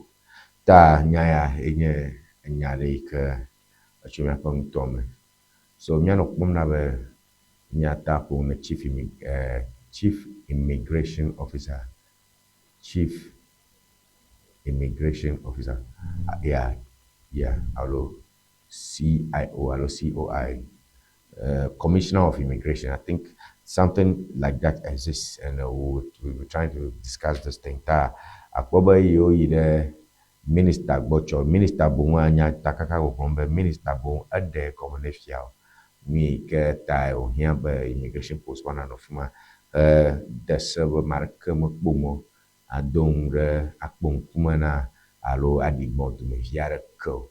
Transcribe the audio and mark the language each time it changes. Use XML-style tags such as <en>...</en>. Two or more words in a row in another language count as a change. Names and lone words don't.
<ee>Ta nya ya enye enya ɖe yi ke etso míaƒe ŋutɔ me. So míanɔ kpɔm na be míata ƒo ne</ee> <en>Chief Immigration Officer, Chief Immigration Officer, alo CIO alo COI, Commissioner of Immigration. I think something like that exists, and we're trying to discuss this thing.</en> <ee>Ta akpɔ be yewo yi ɖe Minister gbɔ tsɔ, Minister boŋu anya ta kaka gbɔgbɔm be Minister boŋu eɖe gɔme ne fia o. Nu yi ke ta wòhiã be</ee> <en>immigration post</en> <ee>wananɔ fi ma de se be ame aɖeke mekpɔ mɔ ado ŋu ɖe akpɔ ŋkume na alo aɖi gbɔ dumevi aɖeke o.</ee>